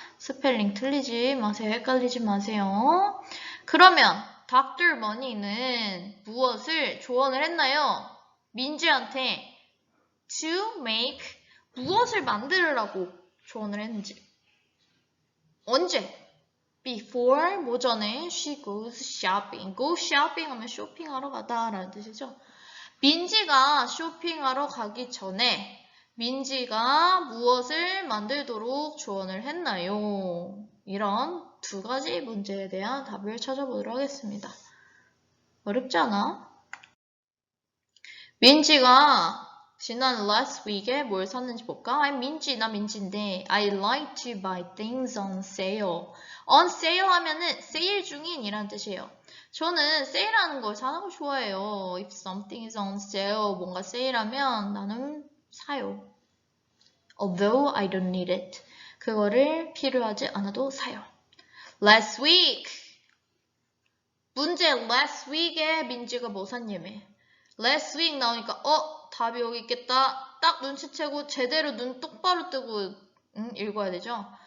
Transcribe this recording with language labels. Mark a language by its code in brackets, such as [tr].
[ko] 스펠링 틀리지 마세요. 헷갈리지 마세요. 그러면 Dr. Money는 무엇을 조언을 했나요? 민지한테 [en] to make [ko] 무엇을 만들으라고 조언을 했는지. 언제? [en] Before [ko] 뭐 전에 [en] she goes shopping. go shopping [ko] 하면 쇼핑하러 가다 라는 뜻이죠. 민지가 쇼핑하러 가기 전에 민지가 무엇을 만들도록 조언을 했나요? 이런 두 가지 문제에 대한 답을 찾아보도록 하겠습니다. 어렵지 않아? 민지가 지난 [en] last week [ko] 에 뭘 샀는지 볼까? 나 민지인데 [en] I like to buy things on sale. [ko] on sale 하면은 세일 중인이란 뜻이에요. 저는 세일하는 걸 사는 걸 좋아해요. [en] If something is on sale, [ko] 뭔가 세일하면 나는 사요. [en] Although I don't need it. [ko] 그거를 필요하지 않아도 사요. [en] Last week. [ko] 문제 last week에 민지가 뭐 샀냐며. last week 나오니까 답이 여기 있겠다. 딱 눈치채고 제대로 눈 똑바로 뜨고 읽어야 되죠.